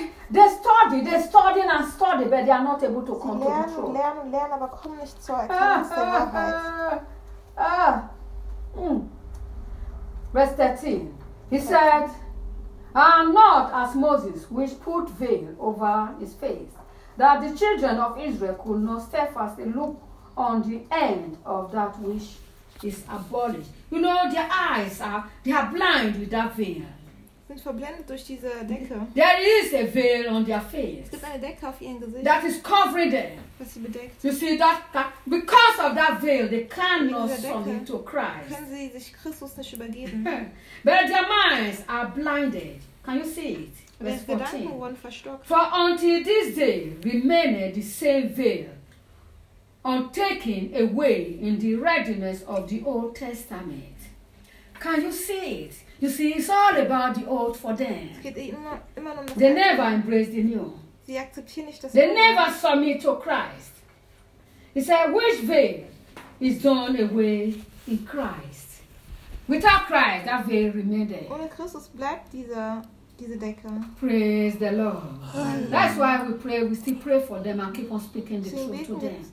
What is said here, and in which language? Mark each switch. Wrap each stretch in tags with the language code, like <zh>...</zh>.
<en>they study, they study and study, but they are not able to come</en> <de>lernen,</de> <en>to the truth.</en> <de>Lernen, lernen, aber kommen nicht zur Erkenntnis der Wahrheit.</de> <en>Verse 13. He said, I am not as Moses, which put veil over his face, that the children of Israel could not steadfastly look on the end of that which is abolished. You know, their eyes are blind with that veil.</en> <de>Sind verblendet durch diese Decke.</de> <en>There is a veil on their face.</en> <de>Es gibt eine Decke auf ihrem Gesicht.</de> <en>That is covering them.</en> <de>Was sie bedeckt.</de> <en>You see that because of that veil, they cannot submit to Christ.</en> <de>Können sie sich Christus nicht übergeben?</de> <en>But their minds are blinded. Can you see it? Verse 14.</en> <de>Gedanken wurden verstockt.</de> <en>For until this day remained the same veil. On taking away in the readiness of the Old Testament. Can you see it? You see, it's all about the old for them. They never embrace the new. They never submit to Christ. He said, which veil is done away in Christ? Without Christ, that veil remained there.</en> <de>Ohne Christus bleibt diese Decke.</de> <en>Praise the Lord. That's why we still pray for them and keep on speaking the truth to them.</en>